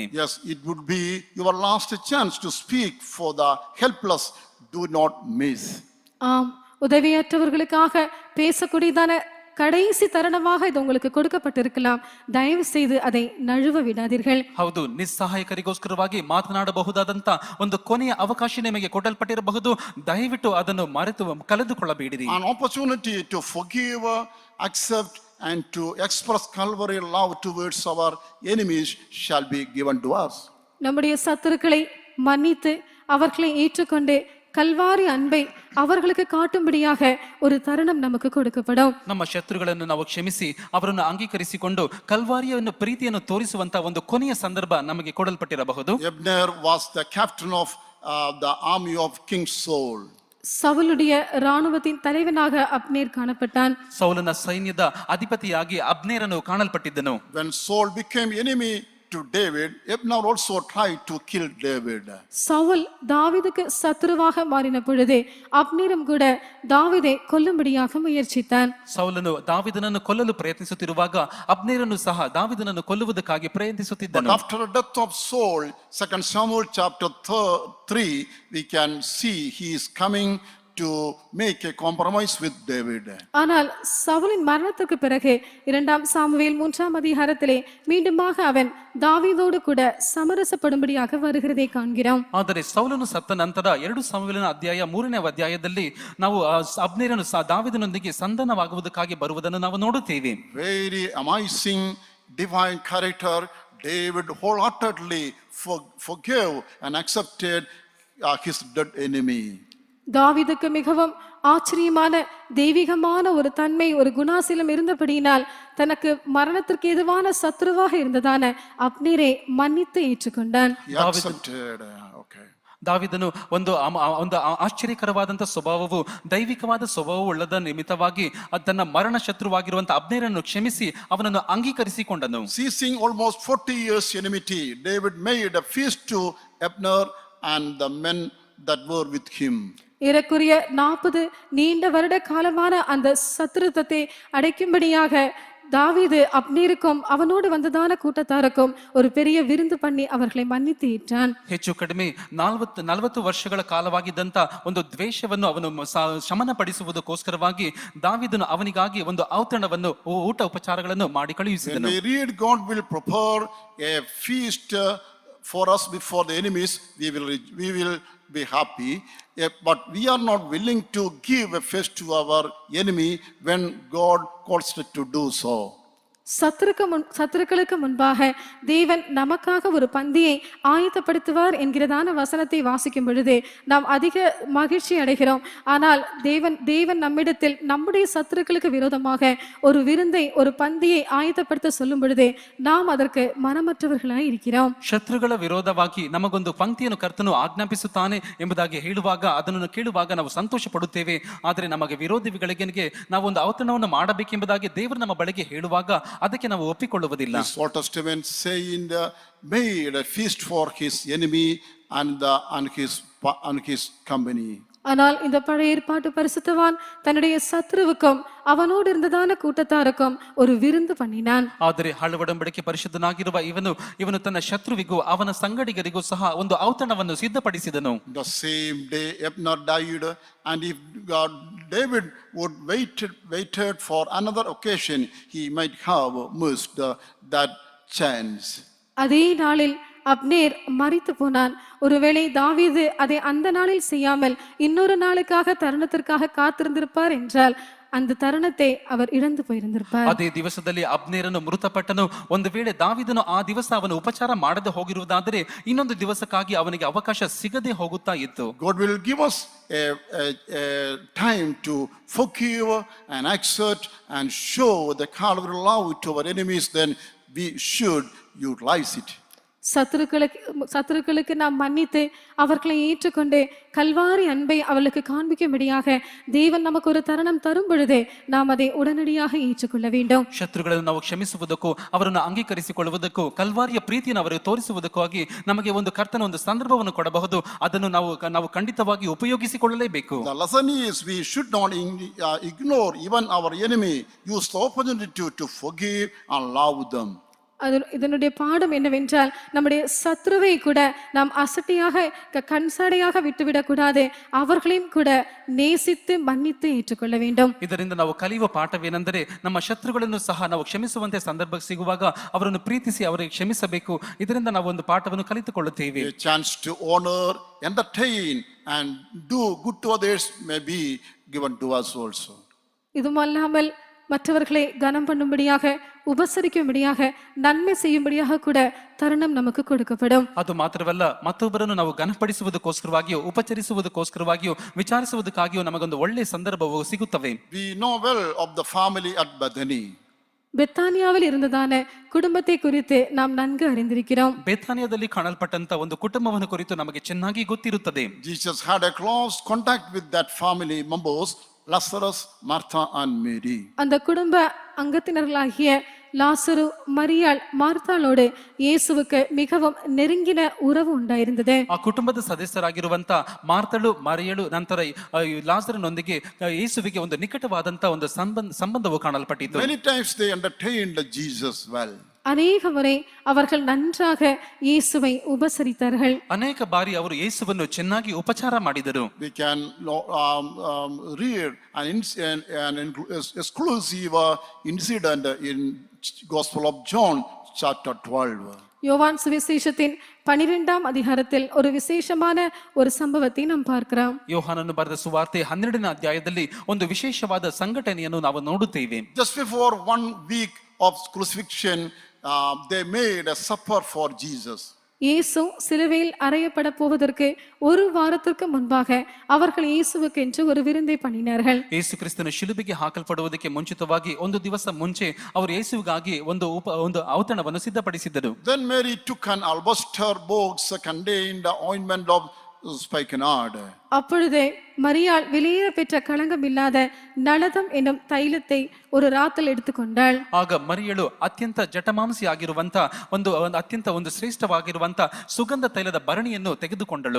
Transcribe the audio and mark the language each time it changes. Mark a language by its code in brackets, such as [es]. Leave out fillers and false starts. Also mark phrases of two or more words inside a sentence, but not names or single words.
[en] Yes, it would be your last chance to speak for the helpless. Do not miss. [ta] ஆம், உதவியற்றவர்களுக்காக பேசக்கூடியதான கடைசி தருணமாக இது உங்களுக்கு கொடுக்கப்பட்டிருக்கலாம். தயவு செய்து அதை நழுவ விடாதீர்கள். [kn] ಹೌದು, ನಿಸ್ಸಹಾಯಕರಿಗೋಸ್ಕರವಾಗಿ ಮಾತನಾಡಬಹುದಾದಂತ ಒಂದು ಕೊನೆಯ ಅವಕಾಶ ನಿಮಗೆ ಕೊಡಲ್ಪಟ್ಟಿರಬಹುದು. ದಯವಿಟ್ಟು ಅದನ್ನು ಕಳೆದುಕೊಳ್ಳಬೇಡಿರಿ. [en] An opportunity to forgive, accept and to express Calvary love towards our enemies shall be given to us. [ta] நம்முடைய சத்துருக்களை மன்னித்து அவர்களை ஏற்றுக்கொண்டு கல்வாரி அன்பை அவர்களுக்கு காட்டும்படியாக ஒரு தருணம் நமக்கு கொடுக்கப்படும். [kn] ನಮ್ಮ ಶತ್ರುಗಳನ್ನು ನಾವು ಕ್ಷಮಿಸಿ ಅವರನ್ನು ಅಂಗೀಕರಿಸಿಕೊಂಡು ಕಲ್ವಾರಿಯನ್ನು ಪ್ರೀತಿಯನ್ನು ತೋರಿಸುವಂತ ಒಂದು ಕೊನೆಯ ಸಂದರ್ಭ ನಮಗೆ ಕೊಡಲ್ಪಟ್ಟಿರಬಹುದು. [en] Abner was the captain of the army of King Saul. [ta] சவுலுடைய இராணுவத்தின் தலைவனாக அப்னேர் காணப்பட்டான். [kn] ಸೌಲನ ಸೈನ್ಯದ ಅಧಿಪತಿಯಾಗಿ ಅಬ್ನೇರನು ಕಾಣಲ್ಪಟ್ಟಿದ್ದನು. [en] When Saul became enemy to David, Abner also tried to kill David. [ta] சவுல் தாவீதுக்கு சத்துருவாக மாறின பொழுது அப்னேரும் கூட தாவீதை கொல்லும்படியாக முயற்சித்தான். [kn] ಸೌಲನು ದಾವೀದನನ್ನು ಕೊಲ್ಲಲು ಪ್ರಯತ್ನಿಸುತ್ತಿರುವಾಗ ಅಬ್ನೇರನು ಸಹ ದಾವೀದನನ್ನು ಕೊಲ್ಲುವುದಕ್ಕಾಗಿ ಪ್ರಯತ್ನಿಸುತ್ತಿದ್ದನು. [en] But after the death of Saul, 2 Samuel chapter 3, we can see he is coming to make a compromise with David. [ta] ஆனால் சவுலின் மரணத்துக்கு பிறகு 2 சாமுவேல் 3ஆம் அதிகாரத்திலே மீண்டுமாக அவன் தாவீதோடு கூட சமரசப்படும்படியாக வருகிறதை காண்கிறோம். [kn] ಆದರೆ ಸೌಲನು ಸತ್ತ ನಂತರ 2 ಸಾಮುವೇಲನ ಅಧ್ಯಾಯ 3ನೇ ಅಧ್ಯಾಯದಲ್ಲಿ ನಾವು ಅಬ್ನೇರನು ದಾವೀದನೊಂದಿಗೆ ಸಂಧಾನವಾಗುವುದಕ್ಕಾಗಿ ಬರುವುದನ್ನು ನಾವು ನೋಡುತ್ತೇವೆ. [en] Very amazing divine character. David wholeheartedly forgave and accepted his dead enemy. [ta] தாவீதுக்கு மிகவும் ஆச்சரியமான தெய்வீகமான ஒரு தன்மை, ஒரு குணாசீலம் இருந்தபடியினால் தனக்கு மரணத்திற்கு எதுவான சத்ருவாக இருந்ததான அப்னேரை மன்னித்து ஏற்றுக்கொண்டான். [kn] ದಾವೀದನು ಒಂದು ಆಶ್ಚರ್ಯಕರವಾದಂಥ ಸ್ವಭಾವವು, ದೈವಿಕವಾದ ಸ್ವಭಾವವು ಉಳ್ಳದ ನಿಮಿತ್ತವಾಗಿ ತನ್ನ ಮರಣ ಶತ್ರುವಾಗಿರುವಂತಹ ಅಬ್ನೇರನ್ನು ಕ್ಷಮಿಸಿ ಅವನನ್ನು ಅಂಗೀಕರಿಸಿಕೊಂಡನು. [en] Ceasing almost 40 years enmity, David made a feast to Abner and the men that were with him. [ta] ஏறக்குறைய 40 நீண்ட வருட காலமான அந்த சத்துருத்தத்தை அடைக்கும்படியாக தாவீது அப்னேருக்கும் அவனோடு வந்ததான கூட்டத்தாருக்கும் ஒரு பெரிய விருந்து பண்ணி அவர்களை மன்னித்து ஏற்றான். [kn] ಹೆಚ್ಚು ಕಡಿಮೆ 40 ವರ್ಷಗಳ ಕಾಲವಾಗಿದ್ದಂತ ಒಂದು ದ್ವೇಷವನ್ನು ಅವನು ಶಮನಪಡಿಸುವುದಕ್ಕೋಸ್ಕರವಾಗಿ ದಾವೀದನು ಅವನಿಗಾಗಿ ಒಂದು ಔತಣವನ್ನು, ಊಟ ಉಪಚಾರಗಳನ್ನು ಮಾಡಿ ಕಳುಹಿಸಿದನು. [en] When we read, God will prepare a feast for us before the enemies, we will be happy. But we are not willing to give a feast to our enemy when God calls us to do so. [ta] சத்துருக்களுக்கு முன்பாக தேவன் நமக்காக ஒரு பந்தியை ஆயத்தப்படுத்துவார் என்கிறதான வசனத்தை வாசிக்கும் பொழுது நாம் அதிக மகிழ்ச்சி அடைகிறோம். ஆனால் தேவன் நம்மிடத்தில் நம்முடைய சத்துருக்களுக்கு விரோதமாக ஒரு விருந்தை, ஒரு பந்தியை ஆயத்தப்படுத்த சொல்லும் பொழுது நாம் அதற்கு மனமற்றவர்களாய் இருக்கிறோம். [kn] ಶತ್ರುಗಳ ವಿರೋಧವಾಗಿ ನಮಗೊಂದು ಪಂಕ್ತಿಯನ್ನು ಕರ್ತನು ಆಜ್ಞಾಪಿಸುತ್ತಾನೆ ಎಂಬುದಾಗಿ ಹೇಳುವಾಗ, ಅದನ್ನು ಕೇಳುವಾಗ ನಾವು ಸಂತೋಷ ಪಡುತ್ತೇವೆ. ಆದರೆ ನಮಗೆ ವಿರೋಧಿಗಳಿಗೆ ನಾವು ಒಂದು ಔತಣವನ್ನು ಮಾಡಬೇಕೆಂಬುದಾಗಿ ದೇವರು ನಮ್ಮ ಬಳಿಗೆ ಹೇಳುವಾಗ ಅದಕ್ಕೆ ನಾವು ಒಪ್ಪಿಕೊಳ್ಳುವುದಿಲ್ಲ. [en] This Old Testament saying made a feast for his enemy and his company. [ta] ஆனால் இந்த பழைய ஏற்பாட்டு பரிசுத்தவான் தன்னுடைய சத்ருவுக்கும் அவனோடு இருந்ததான கூட்டத்தாருக்கும் ஒரு விருந்து பண்ணினான். [kn] ಆದರೆ ಹಳೆ ಒಡಂಬಡಿಕೆ ಪರಿಶುದ್ಧನಾಗಿರುವ ಇವನು ತನ್ನ ಶತ್ರುವಿಗೂ ಅವನ ಸಂಗಡಿಗರಿಗೂ ಸಹ ಒಂದು ಔತಣವನ್ನು ಸಿದ್ಧಪಡಿಸಿದನು. [en] The same day Abner died, and if David would waited for another occasion, he might have missed that chance. [ta] அதே நாளில் அப்னேர் மரித்து போனான். ஒருவேளை தாவீது அதை அந்த நாளில் செய்யாமல் இன்னொரு நாளுக்காக தருணத்திற்காக காத்திருந்திருப்பார் என்றால் அந்த தருணத்தை அவர் இழந்து போயிருந்திருப்பார். [kn] ಅದೇ ದಿವಸದಲ್ಲಿ ಅಬ್ನೇರನು ಮೃತಪಟ್ಟನು. ಒಂದು ವೇಳೆ ದಾವೀದನು ಆ ದಿವಸ ಅವನು ಉಪಚಾರ ಮಾಡದೆ ಹೋಗಿರುವುದಾದರೆ ಇನ್ನೊಂದು ದಿವಸಕ್ಕಾಗಿ ಅವನಿಗೆ ಅವಕಾಶ ಸಿಗದೆ ಹೋಗುತ್ತಾ ಇತ್ತು. [en] God will give us a time to forgive and accept and show the Calvary love to our enemies, then we should utilize it. [ta] சத்துருக்களுக்கு நாம் மன்னித்து அவர்களை ஏற்றுக்கொண்டு கல்வாரி அன்பை அவளுக்கு காண்பிக்கும்படியாக தேவன் நமக்கு ஒரு தருணம் தரும் பொழுது நாம் அதை உடனடியாக ஏற்றுக்கொள்ள வேண்டும். [kn] ಶತ್ರುಗಳನ್ನು ನಾವು ಕ್ಷಮಿಸುವುದಕ್ಕೂ ಅವರನ್ನು ಅಂಗೀಕರಿಸಿಕೊಳ್ಳುವುದಕ್ಕೂ ಕಲ್ವಾರಿಯ ಪ್ರೀತಿಯನ್ನು ಅವರಿಗೆ ತೋರಿಸುವುದಕ್ಕೂ ಆಗಿ ನಮಗೆ ಒಂದು ಕರ್ತನ ಒಂದು ಸಂದರ್ಭವನ್ನು ಕೊಡಬಹುದು. ಅದನ್ನು ನಾವು ಖಂಡಿತವಾಗಿ ಉಪಯೋಗಿಸಿಕೊಳ್ಳಲೇಬೇಕು. [en] The lesson is we should not ignore even our enemy. Use the opportunity to forgive and love them. [ta] இதனுடைய பாடம் என்னவென்றால் நம்முடைய சத்ருவை கூட நாம் அசட்டையாக கண்சாடையாக விட்டுவிடக் கூடாது. அவர்களையும் கூட நேசித்து மன்னித்து ஏற்றுக்கொள்ள வேண்டும். [kn] ಇದರಿಂದ ನಾವು ಕಲಿಯುವ ಪಾಠವೇನೆಂದರೆ ನಮ್ಮ ಶತ್ರುಗಳನ್ನು ಸಹ ನಾವು ಕ್ಷಮಿಸುವಂತೆ ಸಂದರ್ಭ ಸಿಗುವಾಗ ಅವರನ್ನು ಪ್ರೀತಿಸಿ ಅವರಿಗೆ ಕ್ಷಮಿಸಬೇಕು. ಇದರಿಂದ ನಾವು ಒಂದು ಪಾಠವನ್ನು ಕಲಿತುಕೊಳ್ಳುತ್ತೇವೆ. [en] A chance to honor, entertain and do good to others may be given to us also. [ta] இதுமல்லாமல் மற்றவர்களை கனம் பண்ணும்படியாக உபசரிக்கும்படியாக நன்மை செய்யும்படியாக கூட தருணம் நமக்கு கொடுக்கப்படும். [kn] ಅದು ಮಾತ್ರವಲ್ಲ, ಮತ್ತೊಬ್ಬರನ್ನು ನಾವು ಘನಪಡಿಸುವುದಕ್ಕೋಸ್ಕರವಾಗಿಯೋ ಉಪಚರಿಸುವುದಕ್ಕೋಸ್ಕರವಾಗಿಯೋ ವಿಚಾರಿಸುವುದಕ್ಕಾಗಿಯೋ ನಮಗೊಂದು ಒಳ್ಳೆಯ ಸಂದರ್ಭವು ಸಿಗುತ್ತವೆ. [en] We know well of the family at Bethany. [ta] பெத்தானியாவில் இருந்ததான குடும்பத்தை குறித்து நாம் நன்கு அறிந்திருக்கிறோம். [kn] ಬೇಥಾನಿಯಾದಲ್ಲಿ ಕಾಣಲ್ಪಟ್ಟಂತ ಒಂದು ಕುಟುಂಬವನ್ನು ಕುರಿತು ನಮಗೆ ಚೆನ್ನಾಗಿ ಗೊತ್ತಿರುತ್ತದೆ. [en] Jesus had a close contact with that family members, Lazarus, Martha and Mary. [ta] அந்த குடும்ப அங்கத்தினர்களாகிய லாசரு, மரியாள், மார்த்தாளோடு இயேசுவுக்கு மிகவும் நெருங்கின உறவு உண்டாயிருந்தது. [kn] ಆ ಕುಟುಂಬದ ಸದಸ್ಯರಾಗಿರುವಂತ ಮಾರ್ತಳು, ಮರಿಯಳು, ನಂತರ ಲಾಜರನೊಂದಿಗೆ ಯೇಸುವಿಗೆ ಒಂದು ನಿಕಟವಾದಂತ ಒಂದು ಸಂಬಂಧವು ಕಾಣಲ್ಪಟ್ಟಿತು. [en] Many times they entertained Jesus well. [ta] அநேக முறை அவர்கள் நன்றாக இயேசுவை உபசரித்தார்கள். [kn] ಅನೇಕ ಬಾರಿ ಅವರು ಯೇಸುವನ್ನು ಚೆನ್ನಾಗಿ ಉಪಚಾರ ಮಾಡಿದರು. [en] We can read an exclusive incident in Gospel of John chapter 12. [ta] யோவான் சுவிசேஷத்தின் 12ஆம் அதிகாரத்தில் ஒரு விசேஷமான ஒரு சம்பவத்தை நாம் பார்க்கிறோம். [kn] ಯೋಹಾನನು ಬರೆದ ಸುವಾರ್ತೆ 12ನೇ ಅಧ್ಯಾಯದಲ್ಲಿ ಒಂದು ವಿಶೇಷವಾದ ಸಂಘಟನೆಯನ್ನು ನಾವು ನೋಡುತ್ತೇವೆ. [en] Just before 1 week of crucifixion, they made a supper for Jesus. [ta] இயேசு சிலுவையில் அறையப்பட போவதற்கு ஒரு வாரத்திற்கு முன்பாக அவர்கள் இயேசுவுக்கு என்று ஒரு விருந்தை பண்ணினார்கள். [kn] ಯೇಸು ಕ್ರಿಸ್ತನು ಶಿಲುಬೆಗೆ ಹಾಕಲ್ಪಡುವುದಕ್ಕೆ ಮುಂಚಿತವಾಗಿ ಒಂದು ದಿವಸ ಮುಂಚೆ ಅವರು ಯೇಸುವಿಗಾಗಿ ಒಂದು ಔತಣವನ್ನು ಸಿದ್ಧಪಡಿಸಿದ್ದರು. [en] Then Mary took an alabaster box contained the ointment of spikenard. [ta] அப்பொழுது மரியாள் வெளியேற பெற்ற களங்கம் இல்லாத நளதம் என்னும் தைலத்தை ஒரு ராத்தல் எடுத்துக்கொண்டாள். [kn] ಆಗ ಮರಿಯಳು ಅತ್ಯಂತ ಜಟಮಾಂಸಿ ಆಗಿರುವಂತ ಒಂದು ಅತ್ಯಂತ ಒಂದು ಶ್ರೇಷ್ಠವಾಗಿರುವಂತ ಸುಗಂಧ ತೈಲದ ಭರಣಿಯನ್ನು ತೆಗೆದುಕೊಂಡಳು.